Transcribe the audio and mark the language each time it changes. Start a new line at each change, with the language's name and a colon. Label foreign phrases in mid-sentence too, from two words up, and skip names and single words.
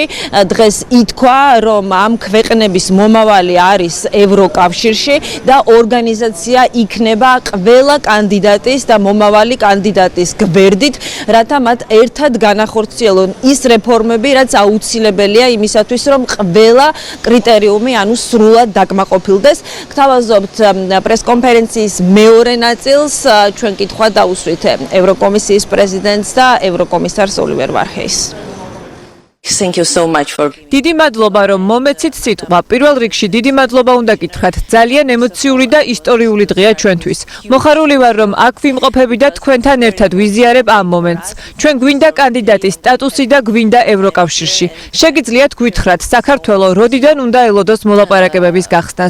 Georgian: დღეს ითქვა, რომ ამ ქვეყნების მომავალი არის ევროკავშირში და ორგანიზაცია იქნება ყველა კანდიდატის და მომავალი კანდიდატის გვერდით, რათა მათ ერთად განახორციელონ ის რეფორმები, რაც აუცილებელია იმისათვის, რომ ყველა კრიტერიუმი, ანუ სრულად დაკმაყოფილდეს. გთავაზობთ პრესკონფერენციის მეორე ნაწილს, ჩვენ კითხვა დაუსვით ევროკომისიის პრეზიდენტს და ევროკომისარს ოლივერ ვარჰეიმს.
English: Thank you so much for
Georgian: დიდი მადლობა, რომ მომეცით სიტყვა. პირველ რიგში დიდი მადლობა უნდა გითხრათ. ძალიან ემოციური და ისტორიული დღეა ჩვენთვის. მოხარული ვარ, რომ აქ ვიმყოფები და თქვენთან ერთად ვიზიარებ ამ მომენტს. ჩვენ გვინდა კანდიდატის სტატუსი და გვინდა ევროკავშირში. შეგიძლიათ გვითხრათ, საქართველო როდიდან უნდა ელოდოს მოლაპარაკებების გახსნას?